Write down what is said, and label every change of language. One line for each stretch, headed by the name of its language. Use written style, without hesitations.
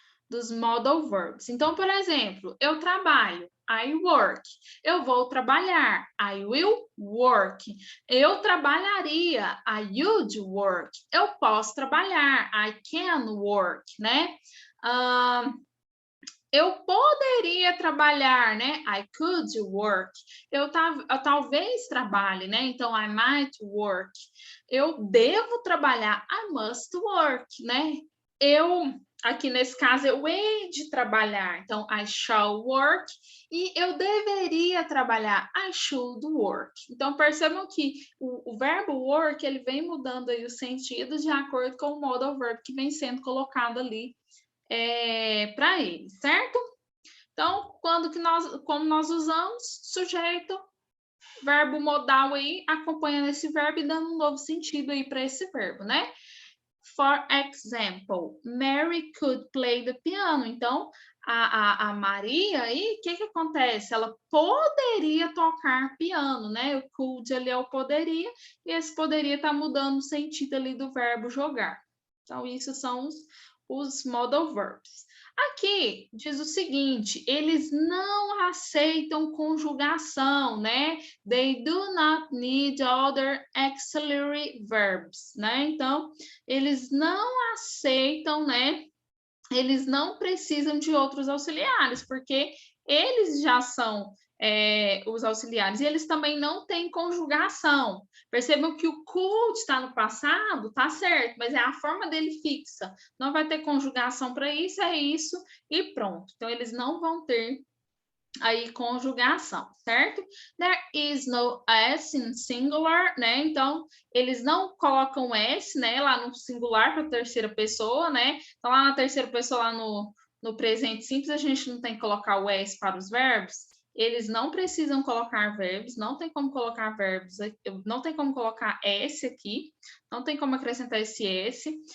Portuguese: dos modal verbs. Então, por exemplo, eu trabalho,
English: I work.
Portuguese: Eu vou trabalhar,
English: I will work.
Portuguese: Eu trabalharia,
English: I would work.
Portuguese: Eu posso trabalhar,
English: I can work,
Portuguese: né? Eu poderia trabalhar, né?
English: I could work.
Portuguese: Eu talvez trabalhe, né? Então,
English: I might work.
Portuguese: Eu devo trabalhar,
English: I must work,
Portuguese: né? Aqui nesse caso, eu hei de trabalhar. Então,
English: I shall work.
Portuguese: E eu deveria trabalhar,
English: I should work.
Portuguese: Então, percebam que o verbo work, ele vem mudando aí o sentido de acordo com o modal verb que vem sendo colocado ali para ele, certo? Então, como nós usamos, sujeito, verbo modal aí, acompanhando esse verbo e dando um novo sentido aí para esse verbo, né?
English: For example, Mary could play the piano.
Portuguese: Então, a Maria aí, o que acontece? Ela poderia tocar piano, né? O could ali é o poderia, e esse poderia tá mudando o sentido ali do verbo jogar. Então, isso são os modal verbs. Aqui diz o seguinte, eles não aceitam conjugação, né?
English: They do not need other auxiliary verbs, né?
Portuguese: Então, eles não aceitam, né? Eles não precisam de outros auxiliares, porque eles já são os auxiliares e eles também não têm conjugação. Percebam que o could está no passado, tá certo, mas é a forma dele fixa. Não vai ter conjugação para isso, é isso e pronto. Então, eles não vão ter aí conjugação, certo?
English: There is no S in singular, né?
Portuguese: Então, eles não colocam S, né, lá no singular para a terceira pessoa, né? Então, lá na terceira pessoa, lá no presente simples, a gente não tem que colocar o S para os verbos. Eles não precisam colocar verbos, não tem como colocar verbos, não tem como colocar S aqui, não tem como acrescentar esse S.